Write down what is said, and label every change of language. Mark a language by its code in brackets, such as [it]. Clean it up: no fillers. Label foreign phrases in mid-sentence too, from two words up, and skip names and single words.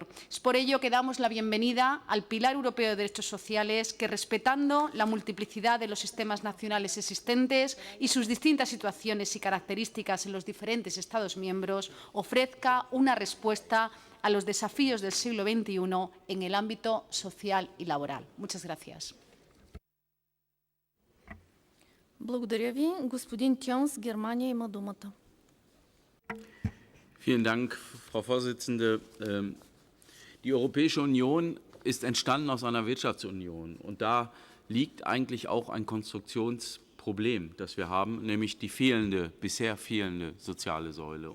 [es] Es por ello que damos la bienvenida al Pilar Europeo de Derechos Sociales, que, respetando la multiplicidad de los sistemas nacionales existentes y sus distintas situaciones y características en los diferentes Estados miembros, ofrezca una respuesta a los desafíos del siglo XXI en el ámbito social y laboral. Muchas gracias. [bg] Благодаря ви. Господин Тьонс, Германия, има думата. [de] Vielen Dank, Frau Vorsitzende. Die Europäische Union ist entstanden aus einer Wirtschaftsunion. Und da liegt eigentlich auch ein Konstruktionsproblem, das wir haben, nämlich die bisher fehlende soziale Säule.